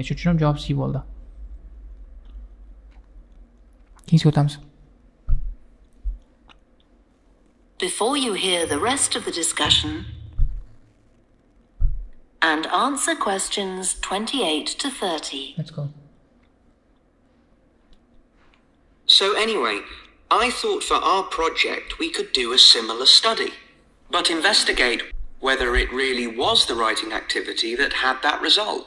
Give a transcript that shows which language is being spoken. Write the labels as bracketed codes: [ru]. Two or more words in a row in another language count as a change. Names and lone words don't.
[uz] Shuning uchun ham javob C bo'ldi. Keyingiga o'tamiz. [en] Before you hear the rest of the discussion and answer questions 28 to 30. Let's go. So anyway, I thought for our project we could do a similar study, but investigate whether it really was the writing activity that had that result.